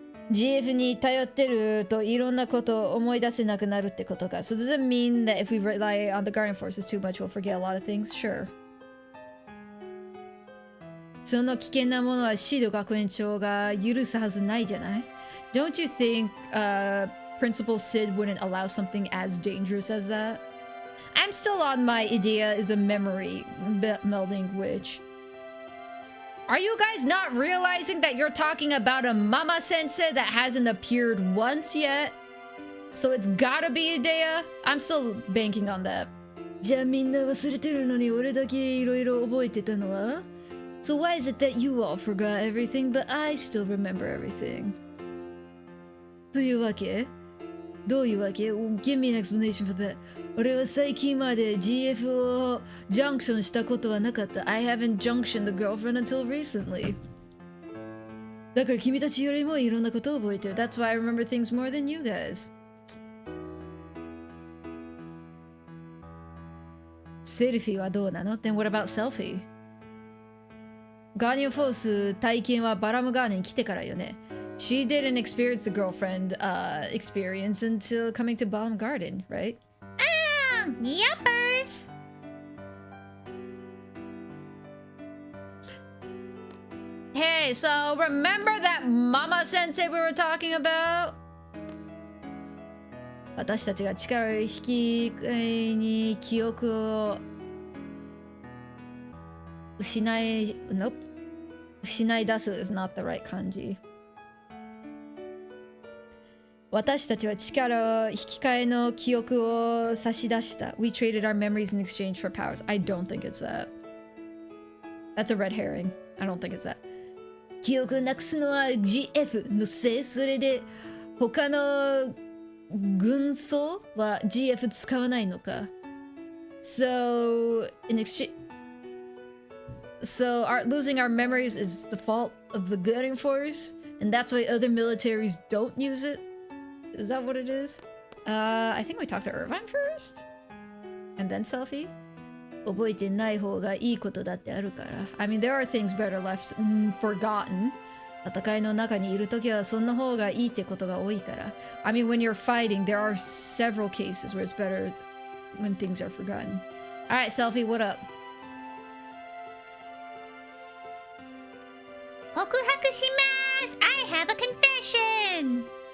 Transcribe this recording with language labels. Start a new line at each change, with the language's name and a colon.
Japanese: GF に頼ってるといろんなことを思い出せなくなるってことか.
English: So does it mean that if we rely on the Guardian Forces too much, we'll forget a lot of things? Sure.
Japanese: その危険なものはシード学園長が許すはずないじゃない?
English: Don't you think Principal Sid wouldn't allow something as dangerous as that? I'm still on my idea is a memory melding witch. Are you guys not realizing that you're talking about a mama sensei that hasn't appeared once yet? So it's gotta be Idea? I'm still banking on that.
Japanese: じゃあみんな忘れてるのに俺だけいろいろ覚えてたのは?
English: So why is it that you all forgot everything but I still remember everything?
Japanese: というわけ?どういうわけ?
English: Give me an explanation for that.
Japanese: 俺は最近まで GF をジャンクションしたことはなかった。
English: I haven't junctioned the girlfriend until recently.
Japanese: だから君たちよりもいろんなことを覚えてる。
English: That's why I remember things more than you guys.
Japanese: セルフィーはどうなの?
English: Then what about Selfie?
Japanese: ガーディアンフォース体験はバラムガーデンに来てからよね。
English: She didn't experience the girlfriend experience until coming to Balm Garden, right? Yuppers! Hey, so remember that Mama Sensei we were talking about?
Japanese: 私たちが力を引き換えに記憶を失い出す
English: is not the right
Japanese: 漢字。私たちは力を引き換えの記憶を差し出した。
English: We traded our memories in exchange for powers. I don't think it's that. That's a red herring. I don't think it's that.
Japanese: 記憶なくすのは GF のせい。それで他の軍曹は GF 使わないのか。
English: So, in exchange... So, losing our memories is the fault of the Guiding Force? And that's why other militaries don't use it? Is that what it is? I think we talked to Irvine first? And then Selfie?
Japanese: 覚えてない方がいいことだってあるから。
English: I mean, there are things better left forgotten.
Japanese: 戦いの中にいるときはそんな方がいいってことが多いから。
English: I mean, when you're fighting, there are several cases where it's better when things are forgotten. Alright, Selfie, what up?
Japanese: 告白します
English: I have a confession!